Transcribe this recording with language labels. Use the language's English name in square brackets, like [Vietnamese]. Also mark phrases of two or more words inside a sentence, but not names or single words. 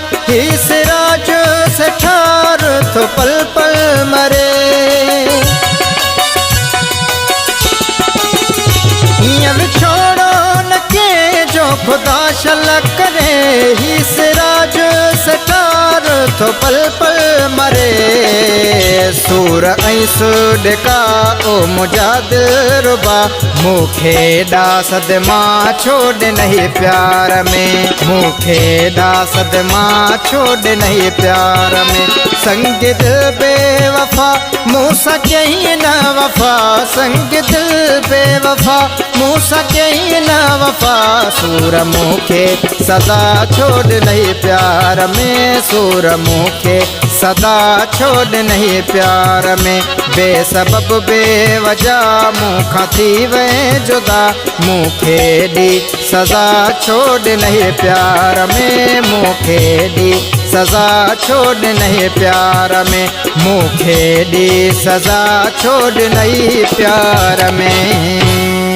[Sindhi] ही सिराज से ठार तो पल पल मरे। ईअं विछोड़ो न के जो ख़ुदा शल करे, ही सिराज से ठार तो पल पल मरे। सूर ऐं सुॾका ओ मुंहिंजा दिलरुबा, मूंखे ॾासद मां [Urdu] چھوڑ نہیں پیار میں, [Sindhi] मूंखे ॾासद मां [Urdu] چھوڑ نہیں پیار میں. [Sindhi] संग दिल बेवफा मूंसां कयईं न वफ़ा, संग दिल बेवफा मूंसां कयईं न वफ़ा। सूर मूंखे सदा [Urdu] چھوڑ نہیں پیار میں, [Sindhi] सूर मूंखे सदा [Urdu] چھوڑ نہیں پیار میں. [Sindhi] बेसबब बेवजह मूंखां थी वए जुदा, मूंखे ॾी सज़ा [Urdu] چھوڑ نہیں پیار میں, [Sindhi] मूंखे ॾी सज़ा [Urdu] چھوڑ نہیں پیار میں, [Sindhi] मूंखे ॾी सज़ा [Urdu] چھوڑ نہیں پیار میں.